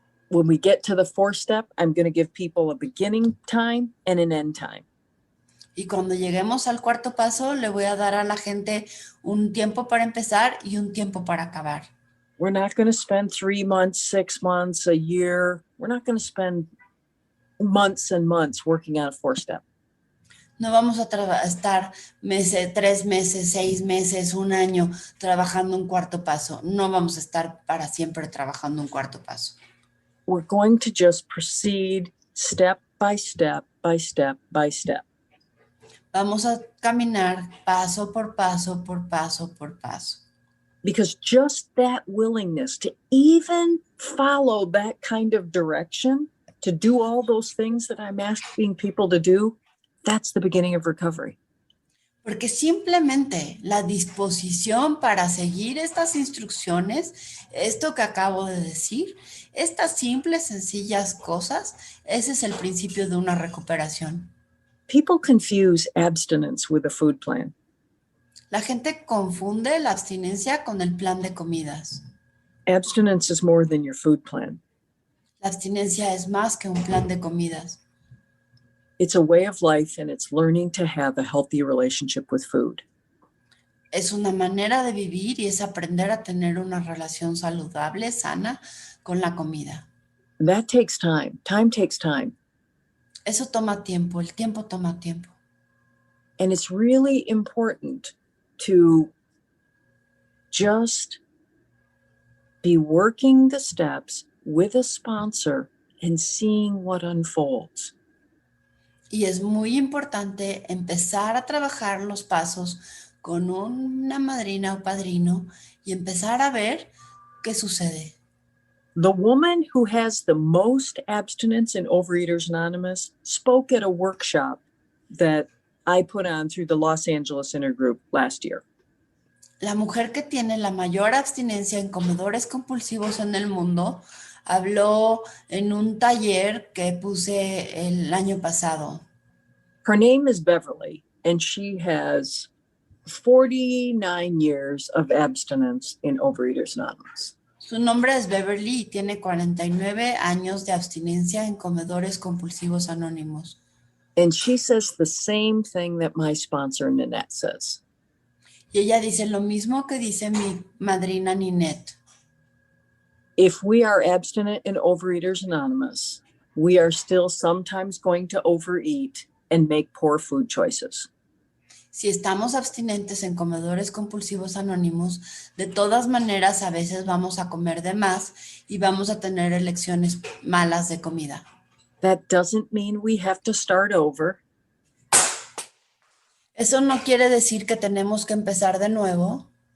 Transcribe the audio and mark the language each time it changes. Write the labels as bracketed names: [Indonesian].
[English] When we get to the 4th step, I'm going to give people a beginning time and an end time. [Spanish] Y cuando lleguemos al 4º paso, le voy a dar a la gente un tiempo para empezar y un tiempo para acabar. [English] We're not going to spend 3 months, 6 months, a year. We're not going to spend months and months working on a 4th step. [Spanish] No vamos a estar 3 meses, 6 meses, 1 año trabajando un 4º paso. No vamos a estar para siempre trabajando un 4º paso. [English] We're going to just proceed step by step by step by step. [Spanish] Vamos a caminar paso por paso, por paso, por paso. [English] Because just that willingness to even follow that kind of direction, to do all those things that I'm asking people to do, that's the beginning of recovery. [Spanish] Porque simplemente la disposición para seguir estas instrucciones, esto que acabo de decir, estas simples, sencillas cosas, ese es el principio de una recuperación. [English] People confuse abstinence with a food plan. [Spanish] La gente confunde la abstinencia con el plan de comidas. [English] Abstinence is more than your food plan. [Spanish] La abstinencia es más que un plan de comidas. [English] It's a way of life, and it's learning to have a healthy relationship with food. [Spanish] Es una manera de vivir y es aprender a tener una relación saludable, sana, con la comida. [English] That takes time. Time takes time. [Spanish] Eso toma tiempo, el tiempo toma tiempo. [English] And it's really important to just be working the steps with a sponsor and seeing what unfolds. [Spanish] Y es muy importante empezar a trabajar los pasos con una madrina o padrino y empezar a ver qué sucede. [English] The woman who has the most abstinence in Overeaters Anonymous spoke at a workshop that I put on through the Los Angeles Intergroup last year. [Spanish] La mujer que tiene la mayor abstinencia en comedores compulsivos en el mundo habló en un taller que puse el año pasado. [English] Her name is Beverly, and she has 49 years of abstinence in Overeaters Anonymous. [Spanish] Su nombre es Beverly y tiene 49 años de abstinencia en comedores compulsivos anónimos. [English] And she says the same thing that my sponsor, Nanette, says. [Spanish] Y ella dice lo mismo que dice mi madrina Ninette. [English] If we are abstinent in Overeaters Anonymous, we are still sometimes going to overeat and make poor food choices. [Spanish] Si estamos abstinentes en comedores compulsivos anónimos, de todas maneras a veces vamos a comer de más y vamos a tener elecciones malas de comida. [English] That doesn't mean we have to start over. [Spanish] Eso no quiere decir que tenemos que empezar de nuevo